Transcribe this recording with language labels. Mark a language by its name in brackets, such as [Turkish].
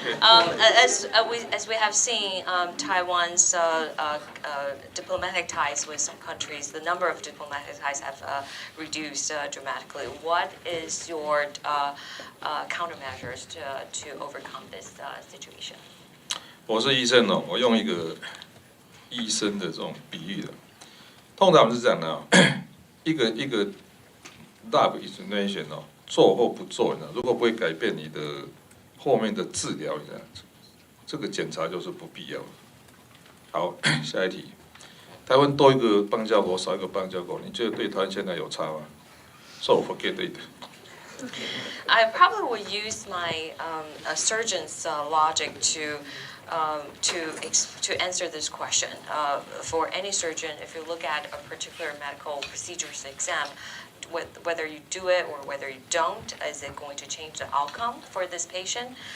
[English] As we have seen, Taiwan's diplomatic ties with some countries, the number of diplomatic ties have reduced dramatically. What is your countermeasures to overcome this situation? [Chinese] 我是医生哦，我用一个医生的这种比喻的，通常是这样的哦，一个 [English] lab explanation [Chinese] 哦，做或不做呢，如果不会改变你的后面的治疗，这个检查就是不必要的。好，下一题，台湾多一个邦交国，少一个邦交国，你觉得对台湾现在有差吗？ [English] So forget it. I probably would use my a surgeon's logic to answer this question. For any surgeon, if you look at a particular medical procedures exam, whether you do it or whether you don't, is it going to change the outcome for this patient?